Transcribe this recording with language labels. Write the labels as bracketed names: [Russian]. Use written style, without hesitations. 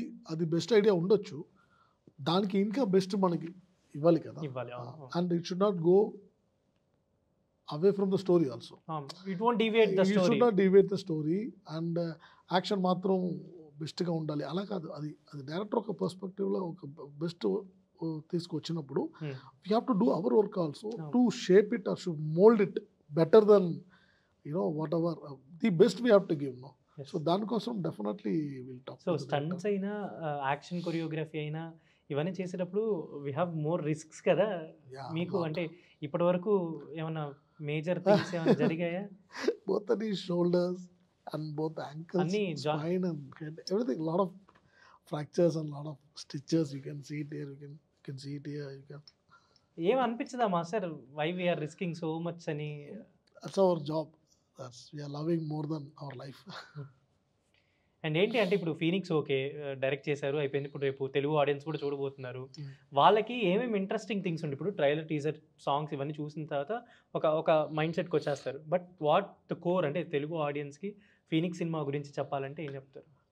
[Telugu] అది best idea ఉండొచ్చు, దానికి ఇంకా బెస్ట్ మనకి ఇవ్వాలి కదా. [English] And it should not go away from the story also. It won't deviate the story. It should not deviate the story and action [Telugu] మాత్రం బెస్ట్గా ఉండాలి అలా కాదు. అది డైరెక్టర్ ఒక పర్స్పెక్టివ్లో ఒక బెస్ట్ తీసుకొచ్చినప్పుడు [English] we have to do our work also to shape it or should mold it better than, you know, whatever the best we have to give, no. So [Telugu] దానికోసం [English] Definitely will talk. [Telugu] So stunts అయినా action choreography అయినా ఇవన్నీ చేసేటప్పుడు [English] we have more risks [Telugu] కదా మీకు. అంటే ఇప్పటి వరకు ఏమన్నా మేజర్ థింగ్స్ ఏమైనా జరిగాయా? [English] Both the shoulders and both ankles, spine and head, everything, lot of fractures and lot of stitches. You can see it here, you can see it here, you can. [Telugu] ఏం అనిపించదా master, [English] why we are risking so much [Telugu] అని? [English] That's our job. We are loving more than our life. [Telugu] And ఏంటి అంటే ఇప్పుడు Phoenix okay direct చేశారు, అయిపోయింది. ఇప్పుడు రేపు Telugu audience కూడా చూడబోతున్నారు. వాళ్ళకి ఏమేమి ఇంట్రెస్టింగ్ థింగ్స్ ఉంటాయి? ఇప్పుడు ట్రైలర్, టీజర్, సాంగ్స్ ఇవన్నీ చూసిన తర్వాత ఒక మైండ్ సెట్కి వచ్చేస్తారు. [English] but what the core [Telugu] అంటే తెలుగు ఆడియన్స్కి ఫీనిక్స్ సినిమా గురించి చెప్పాలంటే ఏం చెప్తారు?